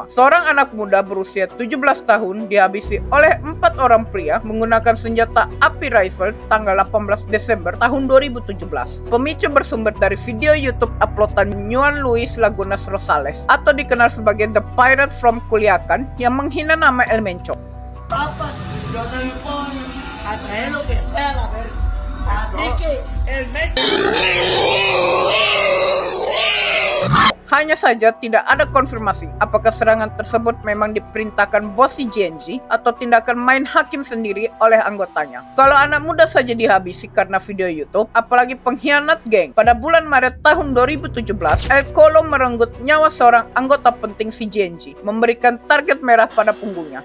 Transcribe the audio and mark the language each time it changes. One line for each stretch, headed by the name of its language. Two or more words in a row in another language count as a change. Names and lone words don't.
Indonesian: Seorang anak muda berusia 17 tahun dihabisi oleh 4 orang pria menggunakan senjata api rifle tanggal 18 Desember tahun 2017. Pemicu bersumber dari video YouTube uploadan Juan Luis Lagunas Rosales atau dikenal sebagai The Pirate from Culiacan yang menghina nama El Mencho.
Spanish: Papas, yo te lo pongo a traer lo que sea la verga. Así que el Mencho.
Indonesian: Hanya saja tidak ada konfirmasi apakah serangan tersebut memang diperintahkan bos CJNG atau tindakan main hakim sendiri oleh anggotanya. Kalau anak muda saja dihabisi karena video YouTube, apalagi pengkhianat geng. Pada bulan Maret tahun 2017, El Colo merenggut nyawa seorang anggota penting CJNG, memberikan target merah pada punggungnya.